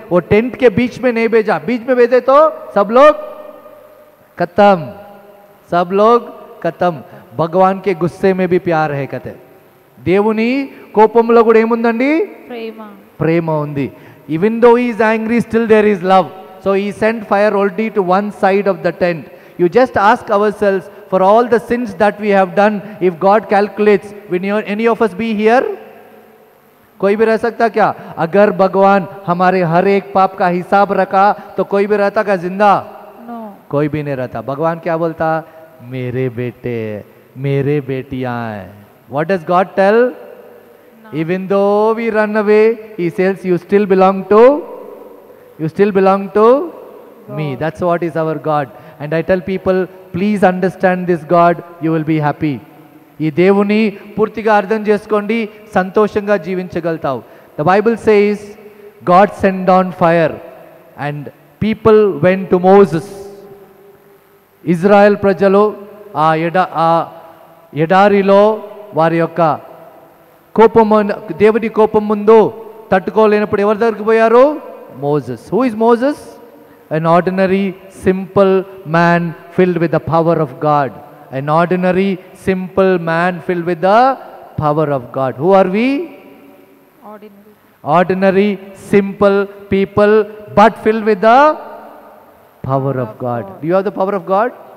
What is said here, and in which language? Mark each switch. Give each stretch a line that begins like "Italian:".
Hindi: वो टेंट के बीच में नहीं भेजा. बीच में भेजे तो सब लोग खत्म. सब लोग खत्म. भगवान के गुस्से में भी प्यार है कहते.
Telugu: దేవుని కోపంలో కూడా ఏముందండి? ప్రేమ ఉంది.
English: Even though he is angry, still there is love. So he sent fire only to one side of the tent. You just ask ourselves, for all the sins that we have done, if God calculates, will any of us be here?
Hindi: कोई भी रह सकता क्या? अगर भगवान हमारे हर एक पाप का हिसाब रखा तो कोई भी रहता क्या जिंदा?
English: No.
Hindi: कोई भी नहीं रहता. भगवान क्या बोलता? मेरे बेटे, मेरे बेटियां हैं.
English: What does God tell? Even though we run away, he says you still belong to me. That's what is our God. And I tell people, please understand this God, you will be happy.
Telugu: ఈ దేవుని పూర్తిగా అర్థం చేసుకోండి, సంతోషంగా జీవించగలుగుతావు.
English: The Bible says God sent down fire and people went to Moses.
Telugu: Israel ప్రజలు ఆ ఎడారిలో వారి యొక్క కోపం, దేవుడి కోపం ముందు తట్టుకోలేనప్పుడు ఎవరి దగ్గరికి పోయారు?
English: Moses. Who is Moses? An ordinary simple man filled with the power of God. An ordinary simple man filled with the power of God. Who are we? Ordinary simple people but filled with the power of God. Do you have the power of God?